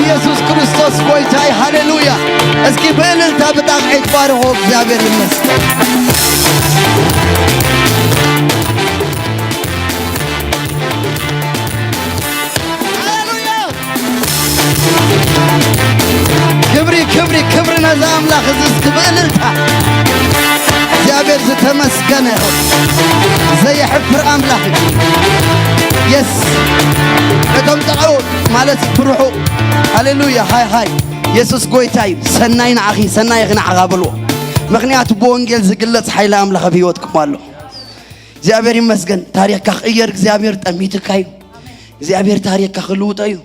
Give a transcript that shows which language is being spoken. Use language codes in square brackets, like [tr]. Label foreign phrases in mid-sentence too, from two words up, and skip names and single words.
[ti] ኢየሱስ ክርስቶስ ጐይታይ ሃሌሉያ [am] እስኪ በእልልታ [ti] ብጣዕሚ ባርኾ [am] እግዚአብሔር ይመስገን [ti] ክብሪ ነዛ አምላክ [am] እስኪ በእልልታ [ti] እግዚአብሔር ዝተመስገነ ይሁን ዘይሕፍር አምላክ የስ እቶም ጠዓው ማለት ፍርሑ ሃሌሉያ ሃይ ኢየሱስ ጐይታይ ሰናይ ንዓኺ ሰናይ ንዓኻ በልዎ ምክንያቱ በወንጌል ዝግለጽ ኃይለ አምላክ በሕይወትኩም ኣሎ [am] እግዚአብሔር ይመስገን [ti] ታሪክካ ክቅየር እግዚአብሔር ጠሚትካ እዩ እግዚአብሔር ታሪክካ ክልውጥ እዩ